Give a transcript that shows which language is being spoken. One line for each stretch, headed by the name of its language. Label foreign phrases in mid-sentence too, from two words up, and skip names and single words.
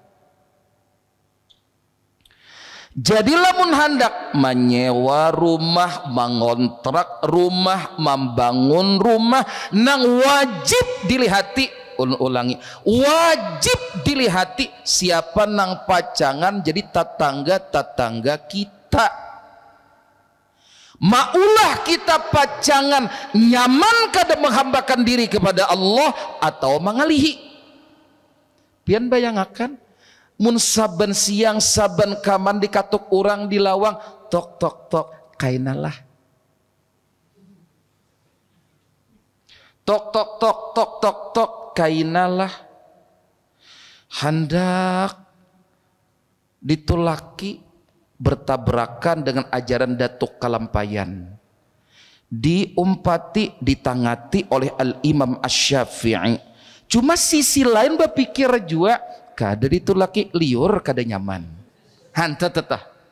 Banjar: Jadi lamun hendak menyewa rumah, mengontrak rumah, membangun rumah, nang wajib dilihati, ulangi, wajib dilihati siapa nang pacangan jadi tetangga kita. Maulah kita pacangan nyaman kada menghambakan diri kepada Allah atau mengalihi. Pian bayangakan mun saben siang saben kaman dikatuk orang di lawang tok tok tok kainalah tok tok tok tok tok tok kainalah hendak ditulaki bertabrakan dengan ajaran Datuk Kalampayan, diumpati ditangati oleh Al-Imam Asy-Syafi'i. Cuma sisi lain berpikir juga kada ditulaki liur kada nyaman hanta tetah.